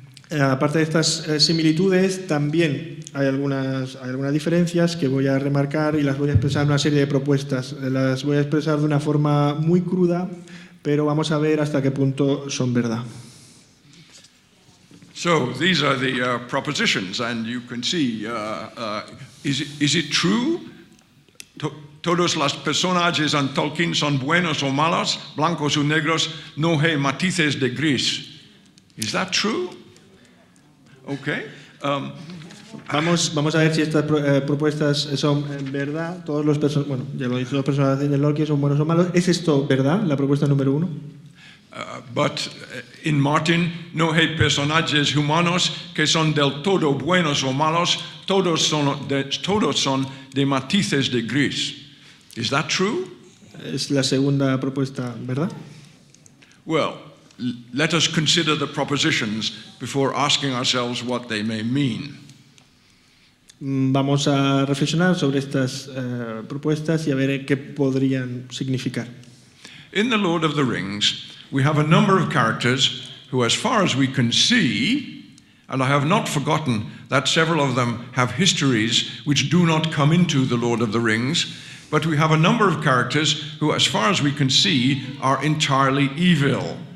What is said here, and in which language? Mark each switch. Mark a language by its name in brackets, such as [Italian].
[Spanish] Aparte de estas similitudes, también hay algunas diferencias que voy a remarcar y las voy a expresar en una serie de propuestas. Las voy a expresar de una forma muy cruda, pero vamos a ver hasta qué punto son verdad. [English] So these are the propositions, and you can see, is it true? [Spanish] Todos los personajes en Tolkien son buenos o malos, blancos o negros, no hay matices de gris. [English] Is that true? Okay. [Spanish] Vamos a ver si estas propuestas son verdad. Todos los personajes, bueno, ya lo he dicho, los personajes de Tolkien son buenos o malos. ¿Es esto verdad, la propuesta número 1? [English] But in [Spanish] Martin no hay personajes humanos que son del todo buenos o malos, todos son de matices de gris. [English] Is that true? [Spanish] Es la segunda propuesta, ¿verdad? [English] Well, let us consider the propositions before asking ourselves what they may mean. [Spanish] Vamos a reflexionar sobre estas propuestas y a ver qué podrían significar. [English] In The Lord of the Rings, we have a number of characters who, as far as we can see, and I have not forgotten that several of them have histories which do not come into The Lord of the Rings, but we have a number of characters who, as far as we can see, are entirely evil.